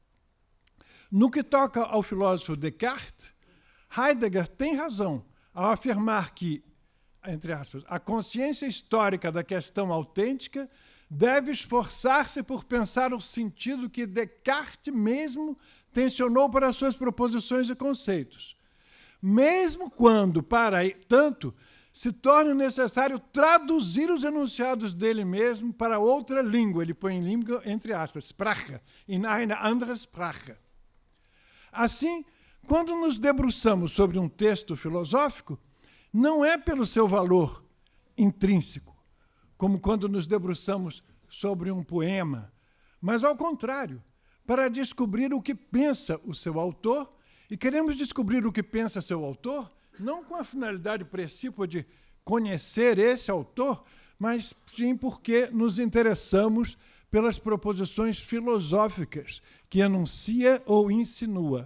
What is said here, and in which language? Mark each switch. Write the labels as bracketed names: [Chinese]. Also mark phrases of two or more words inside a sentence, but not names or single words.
[Portuguese] No que toca ao filósofo Descartes, Heidegger tem razão ao afirmar que, entre aspas, a consciência histórica da questão autêntica deve esforçar-se por pensar o sentido que Descartes mesmo tensionou para suas proposições e conceitos, mesmo quando, para tanto, se torne necessário traduzir os enunciados dele mesmo para outra língua. Ele põe em língua, entre aspas, [German] Sprache, in eine andere Sprache. [Portuguese] Assim, quando nos debruçamos sobre um texto filosófico, não é pelo seu valor intrínseco, como quando nos debruçamos sobre um poema, mas, ao contrário, para descobrir o que pensa o seu autor, e queremos descobrir o que pensa seu autor, não com a finalidade precípua de conhecer esse autor, mas sim porque nos interessamos pelas proposições filosóficas que enuncia ou insinua.